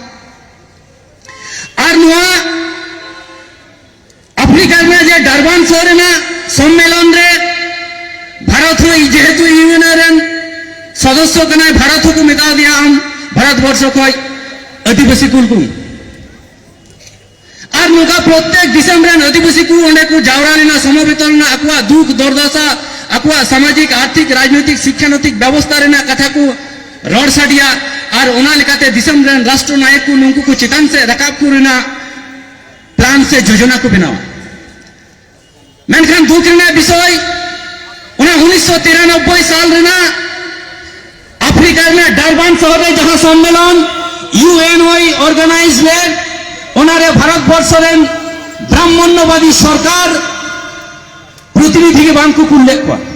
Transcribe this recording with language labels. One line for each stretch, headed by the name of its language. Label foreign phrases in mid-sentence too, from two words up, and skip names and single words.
Santali: और नुआ अफ्रीका में जे डारबान शहर रेना सम्मेलन रे भारत हो जेहेतु यूएन रेन सदस्य कना भारत को मेता दिया हम भारतवर्ष को आदिवासी कुल को और नुका प्रत्येक दिसम रेन आदिवासी को ओंडे को जावरा लेना समवेत ना अकवा दुख दुर्दशा अकवा सामाजिक आर्थिक राजनीतिक शिक्षानैतिक व्यवस्था रेना कथा को रड़ साडिया और ओना लेकाते दिसम रेन राष्ट्र नायक को नुकु को चितान से रकाब को रेना प्लान से योजना को बनावा मेनखान दुख रेना विषय ओना 1993 साल रेना अफ्रीका में डारबान शहर रे जहां सम्मेलन यूएनओ ऑर्गेनाइज ले ओनारे भारतवर्ष रेन ब्राह्मण्यवादी सरकार प्रतिनिधि के बांग को कुल्ले को